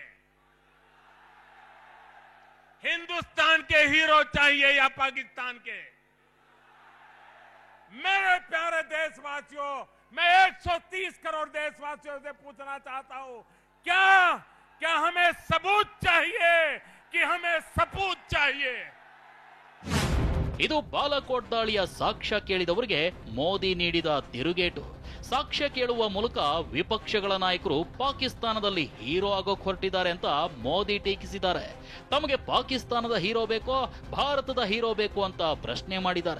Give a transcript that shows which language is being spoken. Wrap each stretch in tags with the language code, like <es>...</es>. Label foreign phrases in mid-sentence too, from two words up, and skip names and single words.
<hi>हिंदुस्तान के हीरो चाहिए या पाकिस्तान के? मेरे प्यारे देशवासियों, मैं 130 करोड़ देशवासियों से पूछना चाहता हूं, क्या हमें सबूत चाहिए कि हमें सपूत चाहिए?</hi> <kn>ಇದು ಬಾಲಾಕೋಟ್ ದಾಳಿಯ ಸಾಕ್ಷ್ಯ ಕೇಳಿದವರಿಗೆ ಮೋದಿ ನೀಡಿದ ತಿರುಗೇಟು. ಸಾಕ್ಷ್ಯ ಕೇಳುವ ಮೂಲಕ ವಿಪಕ್ಷಗಳ ನಾಯಕರು ಪಾಕಿಸ್ತಾನದಲ್ಲಿ ಹೀರೋ ಆಗೋಕ್ ಹೊರಟಿದ್ದಾರೆ ಅಂತ ಮೋದಿ ಟೀಕಿಸಿದ್ದಾರೆ. ತಮಗೆ ಪಾಕಿಸ್ತಾನದ ಹೀರೋ ಬೇಕೋ ಭಾರತದ ಹೀರೋ ಬೇಕು ಅಂತ ಪ್ರಶ್ನೆ ಮಾಡಿದ್ದಾರೆ.</kn>